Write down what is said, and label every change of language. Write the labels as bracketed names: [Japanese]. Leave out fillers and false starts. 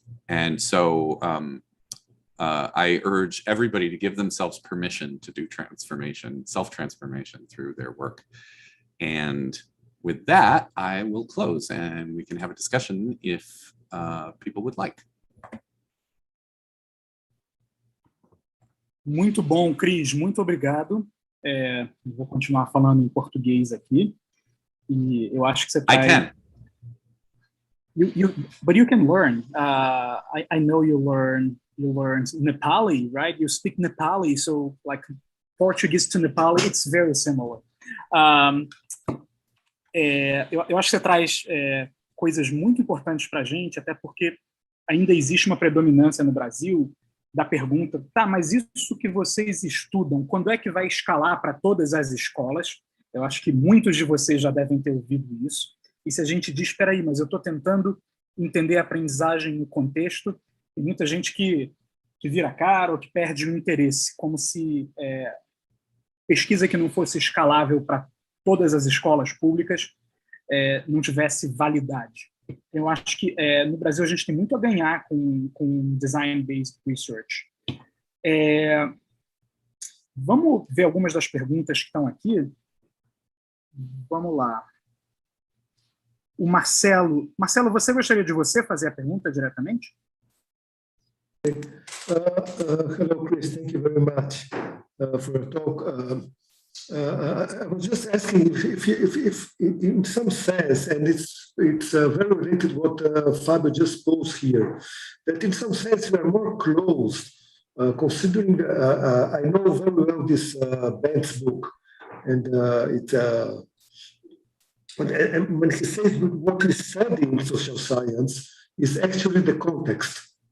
[English] And so I urge everybody to give themselves permission to do transformation, self-transformation through their work. And with that, I will close and we can have a discussion if people would like. [Portuguese] Muito bom, Cris, muito obrigado. Vou continuar falando em português aqui. E eu acho que você [English] I can. But you can learn. I know you learned Nepali, right? You speak Nepali, so like Portuguese to Nepali, it's very similar. [Portuguese] Eu acho que você traz coisas muito importantes para a gente, até porque ainda existe uma predominância no Brasil da pergunta, tá, mas isso que vocês estudam, quando é que vai escalar para todas as escolas? Eu acho que muitos de vocês já devem ter ouvido isso. E se a gente diz, espera aí, mas eu estou tentando entender a aprendizagem no contexto, tem muita gente que vira cara ou que perde o interesse, como se pesquisa que não fosse escalável para todas as escolas públicas não tivesse validade. Eu acho que no Brasil a gente tem muito a ganhar com design-based research. Vamos ver algumas das perguntas que estão aqui. Vamos lá. O Marcelo. Marcelo, você gostaria de fazer a pergunta diretamente? [English] Hello, Chris. Thank you very much for your talk. I was just asking if in some sense, and it's very related to what Fabio just posed here, that in some sense we are more close, considering I know very well this Bent's book, and when he says what we study in social science is actually the context.